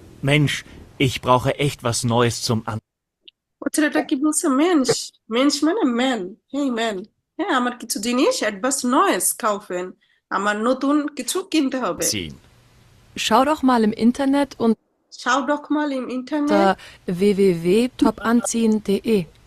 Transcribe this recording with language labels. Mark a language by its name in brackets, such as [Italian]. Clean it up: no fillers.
[German] Mensch, ich brauche echt was Neues zum An. [Bangla] ও ছেলেটা কি বলছে? মেনস। মেনস মানে ম্যান। হেই ম্যান, হ্যাঁ আমার কিছু জিনিস [German] etwas Neues kaufen, [Bangla] আমার নতুন কিছু কিনতে হবে। [German] Ziehen. Schau doch mal im Internet Schau doch mal im Internet। unter www.topanziehen.de.